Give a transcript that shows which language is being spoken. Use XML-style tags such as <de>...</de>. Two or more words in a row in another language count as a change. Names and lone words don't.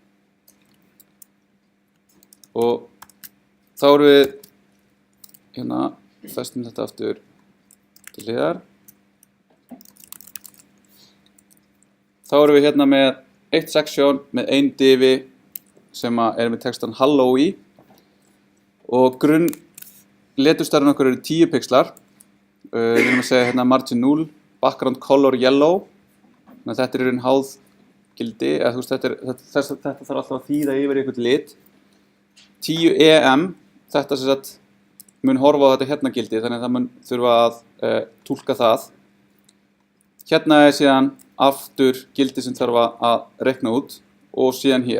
<is>Og þá erum við festum þetta aftur til hliðar. Þá erum við með eitt section með ein divi sem með textan Halló í og grunn leturstærðin okkur eru 10 pixlar. Við erum að segja</is> <en>margin 0, background color yellow.</en> <is>Þannig að þetta er einn háð gildi, eða þetta þarf alltaf að þýða yfir einhvern lit. 10 EM, þetta mun horfa á þetta gildi, þannig að það mun þurfa að túlka það. Hérna síðan aftur gildi sem þarf að reikna út og síðan hér.</is>